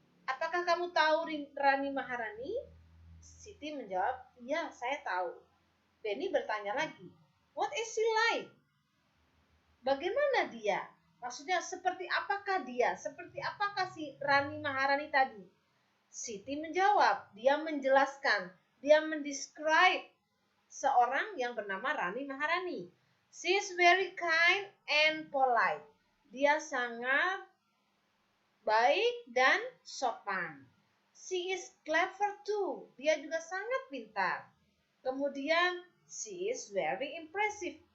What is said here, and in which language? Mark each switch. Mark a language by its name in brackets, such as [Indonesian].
[Indonesian] Apakah kamu tahu Rani Maharani? Siti menjawab, ya saya tahu. [English] Benny [Indonesian] bertanya lagi, [English] what is she like? [Indonesian] Bagaimana dia? Maksudnya seperti apakah dia? Seperti apakah si Rani Maharani tadi? Siti menjawab, dia menjelaskan, dia mendescribe seorang yang bernama Rani Maharani. [English] She is very kind and polite. [Indonesian] Dia sangat baik dan sopan. [English] She is clever too. [Indonesian] Dia juga sangat pintar. [English] Kemudian, she is very impressive.